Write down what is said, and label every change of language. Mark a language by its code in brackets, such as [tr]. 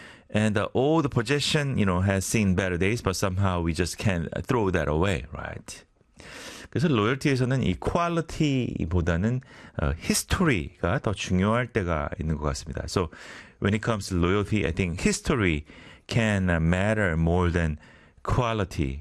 [en] And all the possession, you know, has seen better days, but somehow we just can't throw that away, right? [ko] 그래서 로열티에서는 이 퀄리티보다는 history가 더 중요할 때가 있는 것 같습니다. [en] So when it comes to loyalty, I think history can matter more than quality.